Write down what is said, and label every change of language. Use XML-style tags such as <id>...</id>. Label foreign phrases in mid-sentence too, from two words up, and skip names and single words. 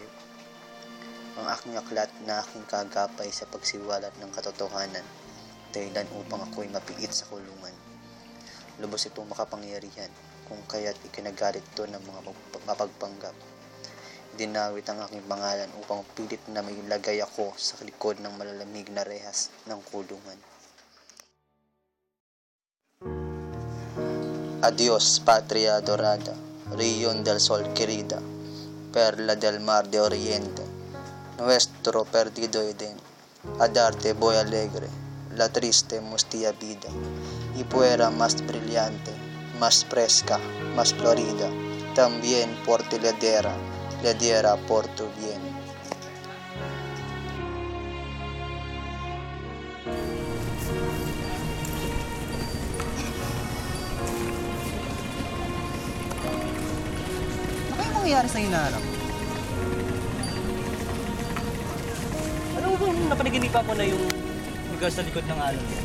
<tl>Ang aking aklat na aking kagapay sa pagsiwalat ng katotohanan dahilan upang ako'y mapiit sa kulungan. Lubos itong makapangyarihan kung kaya't ikinagalit ito ng mga mapagpanggap. Dinawit ang aking pangalan upang pilit na may lagay ako sa likod ng malalamig na rehas ng kulungan.</tl> <es>Adios, patria adorada, Rion del Sol querida, perla del mar de oriente, nuestro perdido Eden, a darte voy alegre, la triste mustia vida, y fuera más brillante, más fresca, más florida, también por ti le diera por tu bien.</es> <tl>Ano yung mangyayari sa hinaharap? Alam mo bang napanaginipan ko na yung lugar sa likod ng alon yan?</tl>